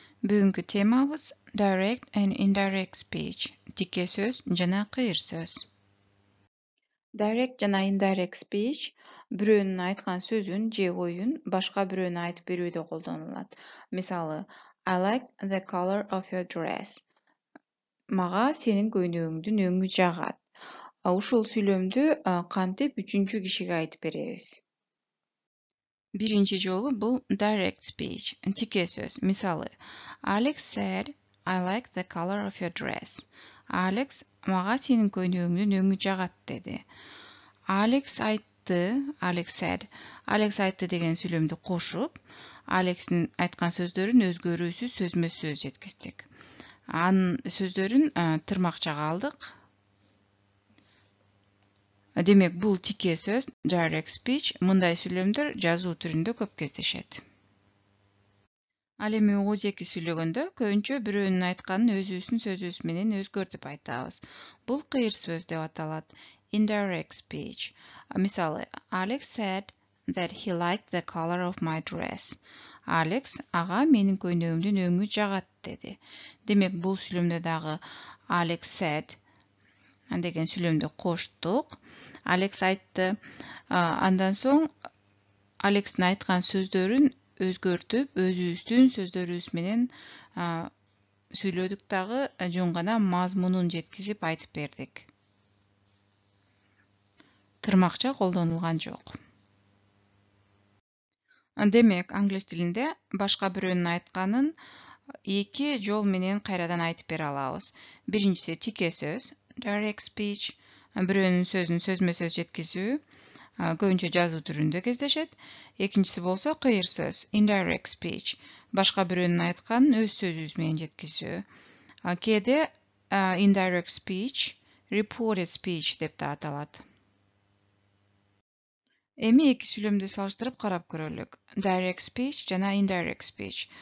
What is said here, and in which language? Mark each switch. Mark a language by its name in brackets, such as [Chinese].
[Kyrgyz] Бүгүнкү темабыз [English] Direct and Indirect Speech. [Kyrgyz] Тике сөз жана кыйыр сөз. Direct жана Indirect Speech бирөөнүн айткан сөзүн же оюн башка бирөөнө айтып берүүдө колдонулат. Мисалы, [English] I like the color of your dress. [Kyrgyz] Мага сенин көйнөгүңдүн өңү жагат. Ушул сүйлөмдү кантип үчүнчү кишиге айтып беребиз? Birinci жолу бул direct speech, тике сөз. Мисалы, [English] Alex said, I like the color of your dress. [Kyrgyz] Alex, мага сенин көйнөгүңдүн өңү жагат деди. Alex айтты, [English] Alex said. [Kyrgyz] Alex айтты деген сүйлөмдү кошуп, Alex'in айткан сөздөрүн өзгөрүүсүз сөзмө сөз жеткиздик. Анын сөздөрүн тырмакчага алдык. Демек, бул тике сөз, direct speech, мындай сүйлөмдөр жазуу түрүндө көп кездешет. Ал эми ооз эки сүйлөгөндө көбүнчө бирөөнүн айтканын өзүбүздүн сөзүбүз менен өзгөртүп айтабыз. Бул кыйыр сөз деп аталат. [English] Indirect speech. [Kyrgyz] Мисалы, [English] Alex said that he liked the color of my dress. [Kyrgyz] Alex ага менин көйнөгүмдүн өңү жагат деди. Демек, бул сүйлөмдө дагы [English] Alex said [Kyrgyz] деген сүйлөмдү коштук. Alex айтты. Андан соң Alex'in айткан сөздөрүн өзгөртүп, өзүбүздүн сөздөрүбүз менен сүйлөдүк дагы, жөн гана мазмунун жеткизип айтып бердик. Тырмакча колдонулган жок. Демек, англис тилинде башка бирөөнүн айтканын эки жол менен кайрадан айтып бере алабыз. Биринчиси тике сөз, direct speech, бирөөнүн сөзүн сөзмө сөз жеткизүү, көбүнчө жазуу түрүндө кездешет. Экинчиси болсо кыйыр сөз, indirect speech, башка бирөөнүн айтканын өз сөзүбүз менен жеткизүү. Кээде indirect speech, reported speech деп да аталат. Эми эки сүйлөмдү салыштырып карап көрөлүк. [English] Direct speech [Kyrgyz] жана [English] indirect speech.